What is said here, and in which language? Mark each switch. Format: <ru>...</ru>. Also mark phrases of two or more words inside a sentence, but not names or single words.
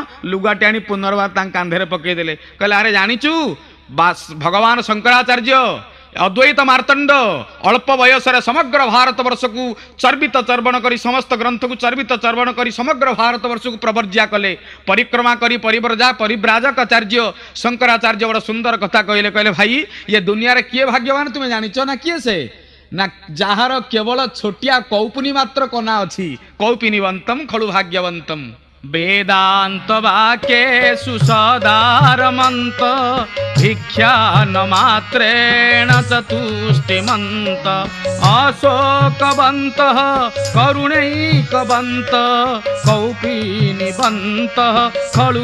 <or>ଲୁଗାଟି ଆଣି ପୁନର୍ବାର ତାଙ୍କ କାନ୍ଧରେ ପକାଇଦେଲେ। କହିଲେ ଆରେ ଜାଣିଛୁ ଭଗବାନ ଶଙ୍କରାଚାର୍ଯ୍ୟ ଅଦ୍ୱୈତ ମାର୍ତ୍ତଣ୍ଡ ଅଳ୍ପ ବୟସରେ ସମଗ୍ର ଭାରତବର୍ଷକୁ ଚର୍ବିତ ଚର୍ବଣ କରି, ସମସ୍ତ ଗ୍ରନ୍ଥକୁ ଚର୍ବିତ ଚର୍ବଣ କରି ସମଗ୍ର ଭାରତବର୍ଷକୁ ପ୍ରବର୍ଜ୍ୟା କଲେ। ପରିକ୍ରମା କରି ପରିବ୍ରାଜକାଚାର୍ଯ୍ୟ ଶଙ୍କରାଚାର୍ଯ୍ୟ ବଡ଼ ସୁନ୍ଦର କଥା କହିଲେ। କହିଲେ ଭାଇ ଇଏ ଦୁନିଆରେ କିଏ ଭାଗ୍ୟବାନ ତୁମେ ଜାଣିଛ ନା? କିଏ ସେ? ନା ଯାହାର କେବଳ ଛୋଟିଆ କୌପୁନି ମାତ୍ର କନା ଅଛି।</or> <sa>କୌପିନିବନ୍ତମ ଖଳୁ ଭାଗ୍ୟବନ୍ତମ। वेदांत वाक्येषु सदारमन्त भिक्षा न मात्रेण चतुष्टिमन्त अशोकवन्तः करुणैकवन्तः कौपीनिवन्तः खलु</sa>